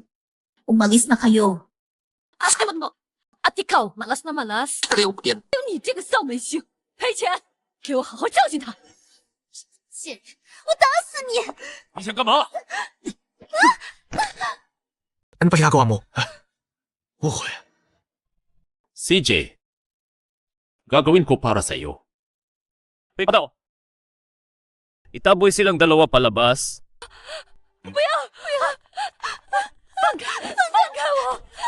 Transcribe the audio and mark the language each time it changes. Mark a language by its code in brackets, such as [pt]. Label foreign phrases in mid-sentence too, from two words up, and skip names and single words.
[tl] Umalis na kayo. Asawan mo! At ikaw, malas na malas. [zh] 你这个丧门星，赔钱，给我好好教训他。我打死你！你想干嘛？ [tl] Ano pa ginagawa mo? Uy, CJ, gagawin ko para sa iyo. Ano? Itaboy silang dalawa palabas. [zh] 放开我！